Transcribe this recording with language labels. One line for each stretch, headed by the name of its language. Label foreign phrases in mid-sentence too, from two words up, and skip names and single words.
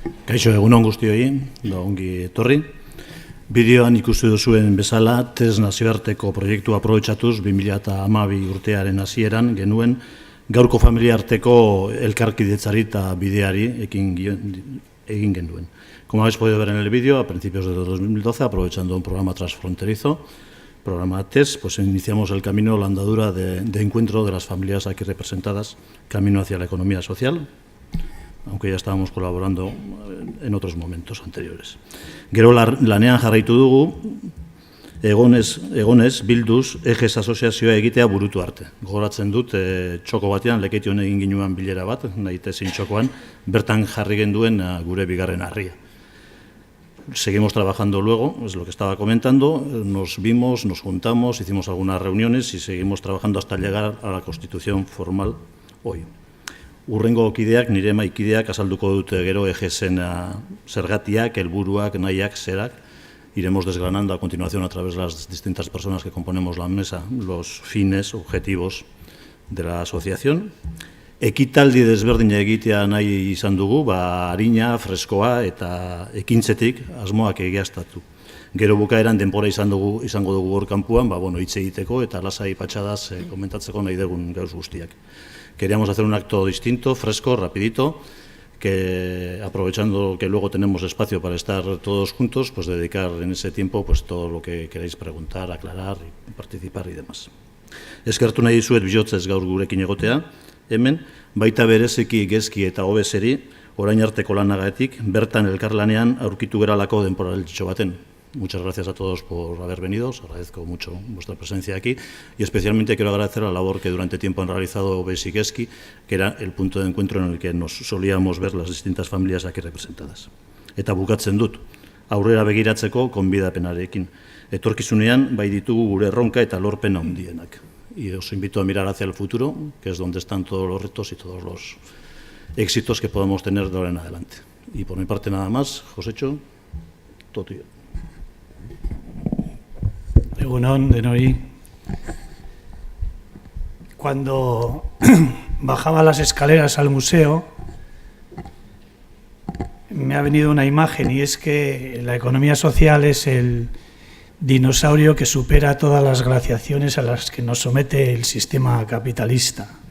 Basque: Kaixo, egunon guztioi, da ongi etorri. Bideoan ikusi duzuen bezala, TES nazioarteko proiektua aprobetxatuz 2012 urtearen hasieran genuen gaurko familia arteko elkarkidetzari eta bideari egin genuen.
Spanish: Como habéis podido ver en el vídeo, a principios de 2012, aprovechando un programa transfronterizo, programa TES, pues iniciamos el camino, la andadura de encuentro de las familias aquí representadas, camino hacia la economía social, aunque ya estábamos colaborando en otros momentos anteriores.
Basque: Gero lanean jarraitu dugu, egonez, bilduz, EGES asoziazioa egitea burutu arte. Gogoratzen dut, txoko batean, lekeition egin ginuan bilera bat, nahi tezin txokoan, bertan jarri genduen gure bigarren harria.
Spanish: Seguimos trabajando luego, es lo que estaba comentando, nos vimos, nos juntamos, hicimos algunas reuniones y seguimos trabajando hasta llegar a la constitución formal hoy.
Basque: Urrengo kideak, nire maikideak azalduko dute gero EGESen zergatiak, helburuak, nahiak, zerak.
Spanish: Iremos desgranando a continuación a través de las distintas personas que componemos la mesa los fines, objetivos de la asociación.
Basque: Ekitaldi desberdina egitea nahi izan dugu, harina, freskoa eta ekintzetik asmoak egiaztatu. Gero bukaeran denbora izango dugu hor kanpuan, hitz egiteko eta lasai patxadaz komentatzeko nahi dugun gauz guztiak.
Spanish: Queríamos hacer un acto distinto, fresco, rapidito, que aprovechando que luego tenemos espacio para estar todos juntos, pues dedicar en ese tiempo pues todo lo que queráis preguntar, aclarar, y participar y demás.
Basque: Eskertu nahi dizuet bihotzez gaur gurekin egotea, hemen, baita bereziki gezki eta hobezeri, orain arteko lanagatik, bertan elkarlanean aurkitu geralako denporaltxo baten.
Spanish: Muchas gracias a todos por haber venido, os agradezco mucho vuestra presencia aquí y especialmente quiero agradecer la labor que durante tiempo han realizado Obes y Gezki, que era el punto de encuentro en el que nos solíamos ver las distintas familias aquí representadas.
Basque: Eta bukatzen dut, aurrera begiratzeko konbidapenarekin. Etorkizunean bai ditugu gure erronka eta lorpen handienak.
Spanish: Y os invito a mirar hacia el futuro, que es donde están todos los retos y todos los éxitos que podamos tener de ahora en adelante. Y por mi parte nada más, Josécho, todo tuyo.
Basque: Egunon, denoi.
Spanish: Cuando bajaba las escaleras al museo, me ha venido una imagen y es que la economía social es el dinosaurio que supera todas las glaciaciones a las que nos somete el sistema capitalista.